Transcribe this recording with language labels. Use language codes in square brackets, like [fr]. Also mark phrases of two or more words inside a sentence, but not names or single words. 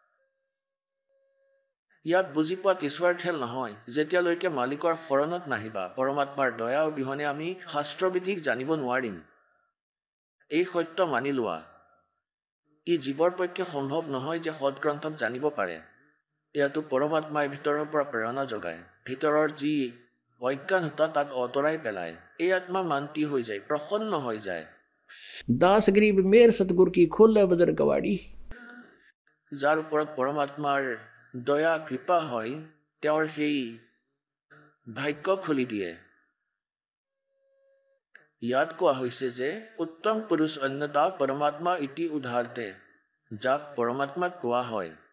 [as] ইয়াত বুজি পোৱা কিছুৱাৰ খেল নহয় যেতিয়ালৈকে মালিকৰ শৰণত নাহিবা পৰমাত্মাৰ দয়া অবিহনে আমি শাস্ত্ৰবিধিক জানিব নোৱাৰিম এই সত্য মানি লোৱা ই জীৱৰ পক্ষে সম্ভৱ নহয় যে সৎগ্ৰন্থক জানিব পাৰে ইয়াতো পৰমাত্মাই ভিতৰৰ পৰা প্ৰেৰণা যোগায় ভিতৰৰ যি অজ্ঞানতা তাক অতৰাই পেলায় এই আত্মা মান্তি হৈ যায় প্ৰসন্ন হৈ যায় [hi] दास गरीब मेर सतगुर की खोले बदर कवाड़ी [as] যাৰ ওপৰত পৰমাত্মাৰ দয়া কৃপা হয় তেওঁৰ সেই ভাগ্য খুলি দিয়ে ইয়াত কোৱা হৈছে যে [sa] উত্তম পুৰুষ অন্যতা পৰমাত্মা ইতি উদাহৰতে [as] যাক পৰমাত্মাক কোৱা হয়